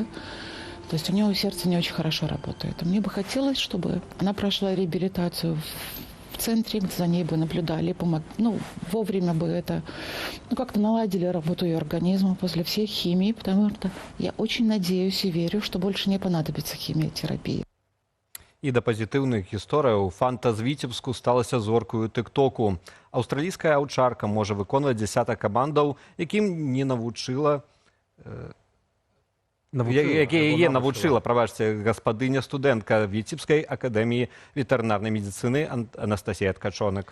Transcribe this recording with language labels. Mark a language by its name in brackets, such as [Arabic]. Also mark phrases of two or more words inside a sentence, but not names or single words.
[Russian] То есть у нее сердце не очень хорошо работает. Мне бы хотелось, чтобы она прошла реабилитацию в центре, за ней бы наблюдали, вовремя бы это, как-то наладили работу ее организма после всех химий, потому что я очень надеюсь и верю, что больше не понадобится химиотерапия. [Belarusian] І да пазітыўных гісторыяў Фанта з Віцебску сталася зоркаю тык-току. Аўстралійская аўчарка можа выконваць дзясятак камандаў, якім не навучыла гаспадыня студэнтка Віцебскай акадэміі ветэрынарнай медыцыны Анастасія Ткачонак.